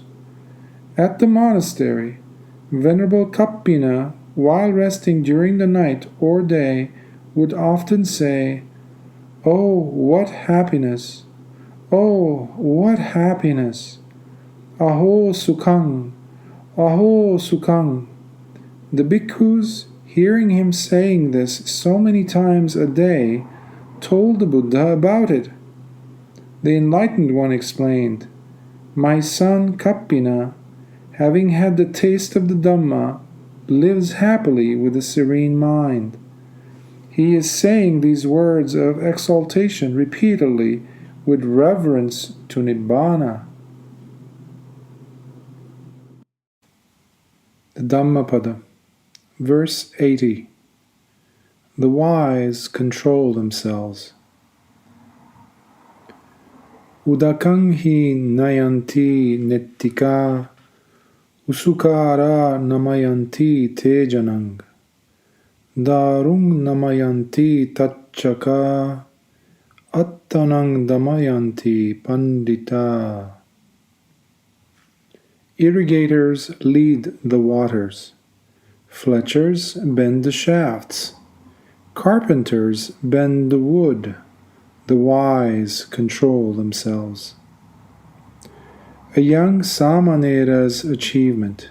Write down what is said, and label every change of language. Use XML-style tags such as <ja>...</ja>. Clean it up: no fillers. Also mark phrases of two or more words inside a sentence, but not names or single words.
<en>At the monastery, Venerable Kappina, while resting during the night or day, would often say, "Oh, what happiness! Oh, what happiness!</en> <pi>Aho sukhang! Aho sukhang!"</pi> <en>The bhikkhus, hearing him saying this so many times a day, told the Buddha about it. The enlightened one explained, "My son Kappina, having had the taste of the Dhamma, lives happily with a serene mind. He is saying these words of exaltation repeatedly with reverence to Nibbana." The Dhammapada, verse 80. The wise control themselves.</en> <pi>Udakang hi nayanti nettika, usukara namayanti tejanang, darung namayanti tachaka, attanang damayanti Paṇḍita.</pi> <en>Irrigators lead the waters. Fletchers bend the shafts. Carpenters bend the wood. The wise control themselves. A young Samanera's achievement.</en>